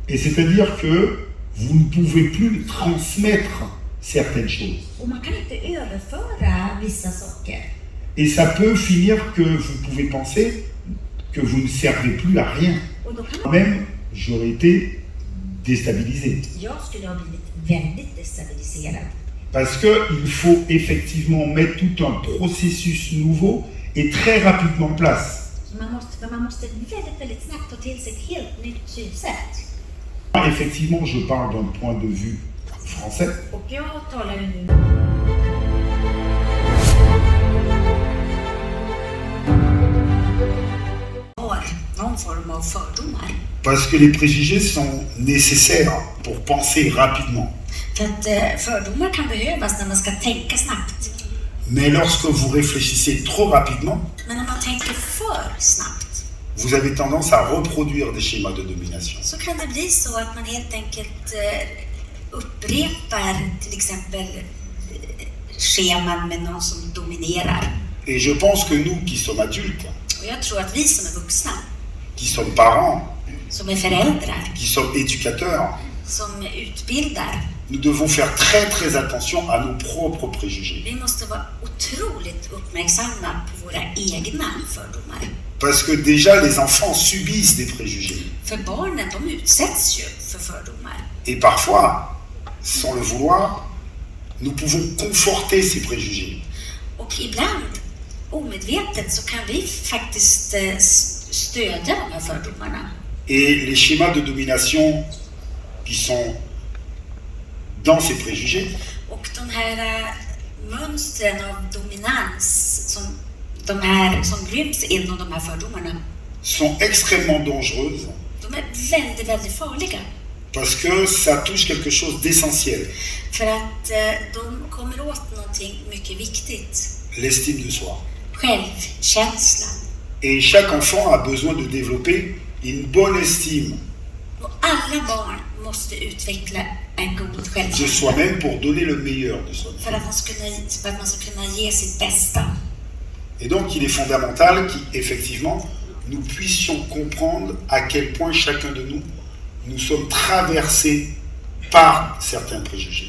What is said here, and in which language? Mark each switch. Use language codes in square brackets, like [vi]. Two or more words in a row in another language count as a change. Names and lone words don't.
[fr] Et c'est-à-dire que vous ne pouvez plus transmettre certaines choses. [sv] Och man kan inte överföra vissa saker. [fr] Et ça peut finir que vous pouvez penser que vous ne servez plus à rien. [sv] Och då kan man... [fr] Même, j'aurais été déstabilisé. [sv] Jag skulle ha blivit väldigt destabiliserad. [fr] Parce qu'il faut effectivement mettre tout un processus nouveau et très rapidement en place. [sv] Man måste väldigt snabbt ta till sig ett helt nytt synsätt. [fr] Effectivement, je parle d'un point de vue français. [sv] Och jag talar ju nu någon form av fördomar. [fr] Parce que les préjugés sont nécessaires pour penser rapidement. [sv] För att fördomar kan behövas när man ska tänka snabbt. [fr] Mais lorsque vous réfléchissez trop rapidement, [sv] Men om man tänker för snabbt [fr] vous avez tendance à reproduire des schémas de domination. [sv] så kan det bli så att man helt enkelt upprepar till exempel scheman med någon som dominerar. [fr] Et je pense que nous qui sommes adultes, [sv] Och jag tror att vi som är vuxna, [fr] qui sommes parents, [sv] som är föräldrar, [fr] qui sommes éducateurs, [sv] som utbildar, [fr] nous devons faire très attention à nos propres préjugés. [sv] vi måste vara otroligt uppmärksamma på våra egna fördomar. [fr] Parce que déjà les enfants subissent des préjugés. [sv] För barnen, de utsätts ju för fördomar. [fr] Et parfois, sans le vouloir, nous pouvons conforter ces préjugés. [sv] Och ibland, omedvetet, så kan vi faktiskt stödja de här fördomarna. [fr] Et les schémas de domination qui sont dans ces préjugés [sv] Och de här mönstren av dominans som ryms inom de här fördomarna, [fr] sont extrêmement dangereuses [sv] de är väldigt farliga. [fr] parce que ça touche quelque chose d'essentiel, [sv] För att de kommer åt någonting mycket viktigt. [fr] l'estime de soi. [sv] Självkänslan. [fr] Et chaque enfant a besoin de développer une bonne estime [sv] Och alla barn måste utveckla en god [fr] de [sv] självkänsla. [fr] soi-même pour donner le meilleur de soi-même. [sv] För att man ska kunna ge sitt bästa. [fr] Et donc il est fondamental qu'effectivement nous puissions comprendre à quel point chacun de nous sommes traversés par certains préjugés.